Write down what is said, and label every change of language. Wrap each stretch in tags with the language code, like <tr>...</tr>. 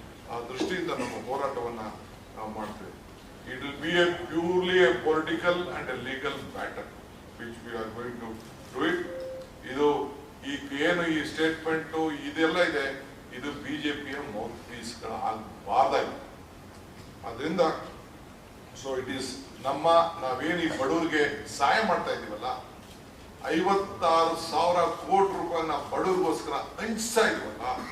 <kn>ಆ ದೃಷ್ಟಿಯಿಂದ ನಮ್ಮ ಹೋರಾಟವನ್ನ ನಾವು ಮಾಡ್ತೇವೆ.</kn> <en>It will be purely a political and a legal matter which we are going to do it.</en> <kn>ಇದು ಏನು ಈ ಸ್ಟೇಟ್ಮೆಂಟ್ ಇದೆಲ್ಲ ಇದೆ, ಇದು ಬಿಜೆಪಿಯ ಮೌತ್ ಪೀಸ್ಗಳ ಆಗಬಾರ್ದಾಗಿದೆ. ಅದರಿಂದ</kn> <en>so it is</en> <kn>ನಾವೇನು ಈ ಬಡವರಿಗೆ ಸಹಾಯ ಮಾಡ್ತಾ ಇದೀವಲ್ಲ, 56,000 ಕೋಟಿ ರೂಪಾಯಿನ ಬಡವರಿಗೋಸ್ಕರ ಹಂಚ್ತಾ ಇದೀವಲ್ಲ,</kn>